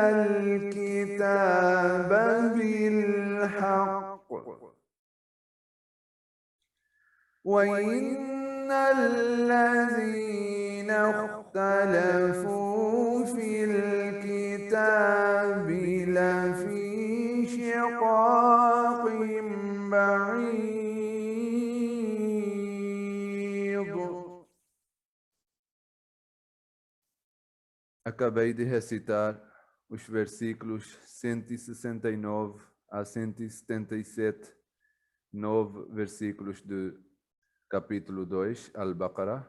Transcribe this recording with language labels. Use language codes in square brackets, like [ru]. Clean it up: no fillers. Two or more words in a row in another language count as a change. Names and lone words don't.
[ar] الكتاب بالحق وإن الذين اختلفوا في الكتاب لفي شقاق بعيد. [pt] Acabei de recitar os versículos 169 a 177, 9 versículos do capítulo 2, Al-Baqarah.